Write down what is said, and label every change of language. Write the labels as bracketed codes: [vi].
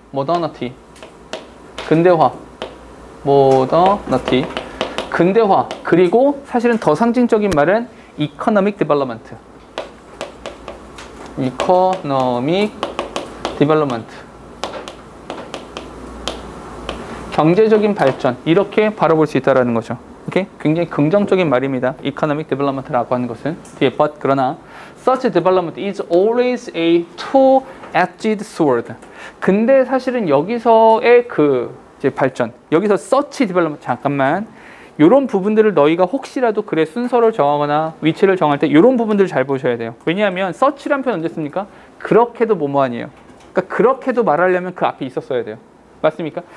[ko] modernity, 근대화, modernity, 근대화, 그리고 사실은 더 상징적인 말은 [en] economic development. [ko] economic development, 경제적인 발전, 이렇게 바라볼 수 있다는 거죠. 오케이? 굉장히 긍정적인 말입니다. [en] economic development [ko] 라고 하는 것은 뒤에 [en] but, [ko] 그러나 [en] such development is always a two-edged sword. [ko] 근데 사실은 여기서의 그 이제 발전, 여기서 such development, 잠깐만, 이런 부분들을 너희가 혹시라도 글의 순서를 정하거나 위치를 정할 때 이런 부분들을 잘 보셔야 돼요. 왜냐하면 such란 표현 언제 씁니까? 그렇게도 뭐뭐아니에요. 그러니까 그렇게도 말하려면 그 앞에 있었어야 돼요. 맞습니까?